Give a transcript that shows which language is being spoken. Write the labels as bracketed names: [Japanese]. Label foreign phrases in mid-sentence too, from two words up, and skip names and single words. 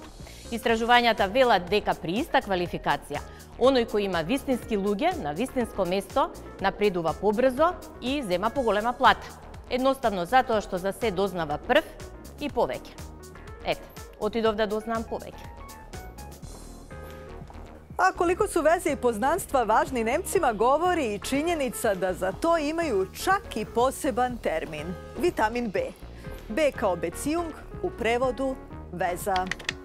[Macedonian] Истражувањата велат дека при иста квалификација, оној кој има вистински луѓе на вистинско место напредува побрзо и зема поголема плата. Едноставно затоа што за се дознава прв и повеќе. Ете, отидов да дознам повеќе. [Serbian] A koliko su veze i poznanstva važni Nemcima govori i činjenica da za to imaju čak i poseban termin – vitamin B. B kao Beziehung, u prevodu veza.